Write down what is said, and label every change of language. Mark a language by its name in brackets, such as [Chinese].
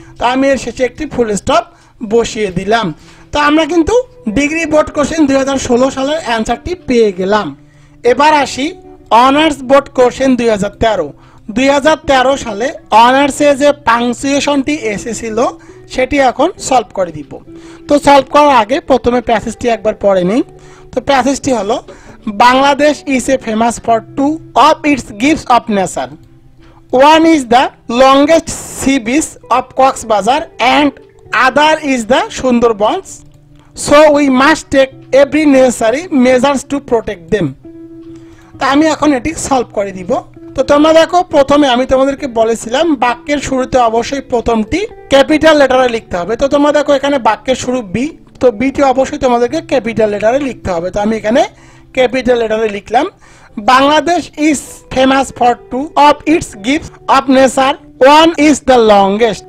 [Bangla] তো আমি এর শেষে একটি ফুল স্টপ বসিয়ে দিলাম। তো আমরা কিন্তু ডিগ্রি বোর্ড কোশ্চেন 2016 সালের অ্যান্সারটি পেয়ে গেলাম। এবার আসি অনার্স বোর্ড কোশ্চেন 2013 সালে অনার্সে যে পাংচুয়েশনটি এসেছিল সেটি এখন সলভ করে দিব। তো সলভ করার আগে প্রথমে প্যাসেজটি একবার পড়ে নিই। তো প্যাসেজটি হলো, [English] Bangladesh is a famous for two of its gifts of nature. One is the longest sea beach of Cox's and other is the Sundarbans. So we must take every necessary measures to protect them. [Bangla] তা আমি এখন এটি solve করে দিব। তো তোমরা দেখো প্রথমে আমি তোমাদেরকে বলেছিলাম বাক্যের শুরুতে অবশ্যই প্রথমটি ক্যাপিটাল লেটারে লিখতে হবে। তো তোমরা দেখো এখানে বাক্যের শুরু বি, তো বিটি অবশ্যই তোমাদেরকে ক্যাপিটাল লেটারে লিখতে হবে। তো আমি এখানে ক্যাপিটাল লেটারে লিখলাম, [English] Bangladesh is famous for two of its gifts of nature, one is the longest.